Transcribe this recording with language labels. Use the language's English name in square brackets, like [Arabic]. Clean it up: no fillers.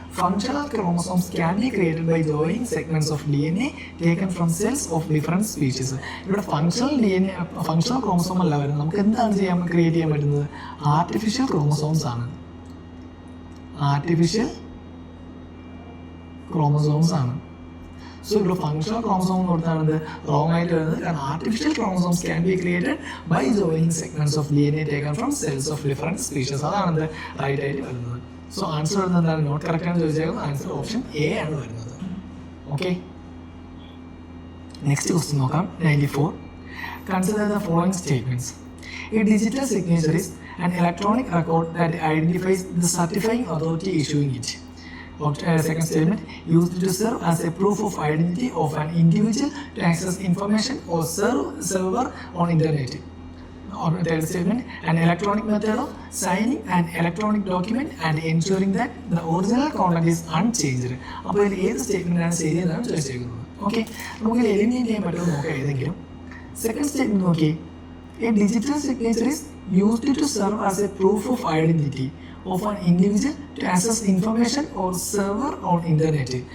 [English] Functional chromosomes can be created by joining segments of DNA taken from cells of different species. [Malayalam] ഇവിടെ functional chromosome അല്ല വരുന്നത്. നമുക്ക് എന്താണ് create ചെയ്യാൻ പറ്റുന്നത്? ആർട്ടിഫിഷ്യൽ ക്രോമസോംസ് ആണ്. ആർട്ടിഫിഷ്യൽ ക്രോമസോംസ് ആണ്. സോ ഇവിടെ ഫങ്ഷണൽ ക്രോമസോം എന്ന് കൊടുത്താണത് റോങ് ആയിട്ട് വരുന്നത്. കാരണം [English] Artificial chromosomes can be created by joining segments of DNA taken from cells of different species. [Malayalam] അതാണത് right ആയിട്ട് വരുന്നത്. സോ ആൻസർ വരുന്നത് എന്താണ്? നോട്ട് കറക്റ്റ് ആണ് ചോദിച്ചേക്കുന്നത്. ആൻസർ ഓപ്ഷൻ എ ആണ് വരുന്നത്. ഓക്കെ, നെക്സ്റ്റ് ക്വസ്റ്റ്യൻ നോക്കാം. 94. [English] Consider the following statements. A digital signature is an electronic record that identifies the certifying authority issuing it. Second statement, used to serve as a proof of identity of an individual to access information or server on internet. Or third statement, an electronic method of signing an electronic document and ensuring that the original content is unchanged. [Malayalam] അപ്പോൾ ഇതിൽ ഏത് സ്റ്റേറ്റ്മെന്റാണ് ശരിയെന്നാണ് ചോദിച്ചിരിക്കുന്നത്. Okay, നമുക്ക് eliminate ചെയ്യാൻ പറ്റുമോ നോക്കാം ഏതെങ്കിലും. Second statement നോക്കി. [English] A digital signature is used to serve as a proof of identity of an individual to access information or server on internet.